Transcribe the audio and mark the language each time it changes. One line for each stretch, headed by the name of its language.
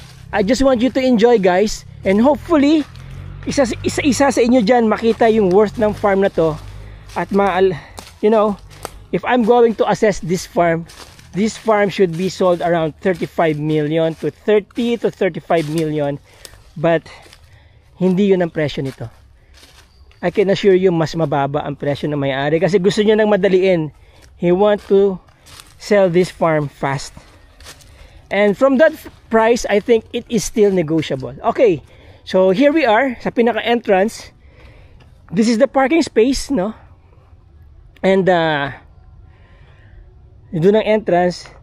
English: I just want you to enjoy, guys, and hopefully
Filipino: isa sa inyo dyan makita yung worth ng farm na to,
English: at you know, if I'm going to assess this farm should be sold around 35 million to 30 to 35 million, but
Filipino: hindi yun ang presyo nito.
English: I can assure you
Filipino: mas mababa ang presyo ng may-ari kasi gusto niya nang madaliin.
English: He want to sell this farm fast, and from that price I think it is still negotiable. Okay, so here we are
Filipino: sa pinaka
English: entrance. This is the parking space, no? And
Filipino: doon ang
English: entrance.